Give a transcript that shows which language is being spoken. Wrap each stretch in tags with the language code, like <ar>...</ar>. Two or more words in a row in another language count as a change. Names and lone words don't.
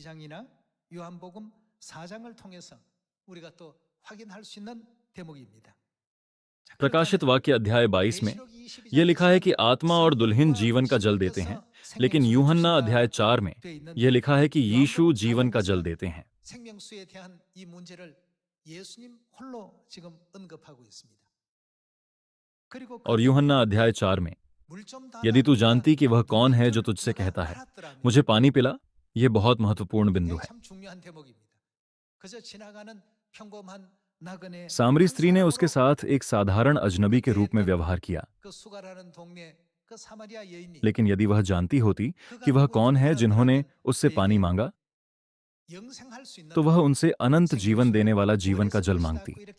<hi>प्रकाशित वाक्य अध्याय 22 में यह लिखा है कि आत्मा और दुल्हन जीवन का जल देते हैं, लेकिन यूहन्ना अध्याय 4 में यह लिखा है कि यीशु जीवन का जल देते हैं।</hi> <ko>생명수에 대한 이 문제를 예수님 홀로 지금 언급하고 있습니다.</ko> <hi>और यूहन्ना अध्याय 4 में यदि तू जानती कि वह कौन है जो तुझसे कहता है, मुझे पानी पिला, यह बहुत महत्वपूर्ण बिंदु है। सामरी स्त्री ने उसके साथ एक साधारण अजनबी के रूप में व्यवहार किया, लेकिन यदि वह जानती होती कि वह कौन है जिन्होंने उससे पानी मांगा, तो वह उनसे अनंत जीवन देने वाला जीवन का जल मांगती।</hi>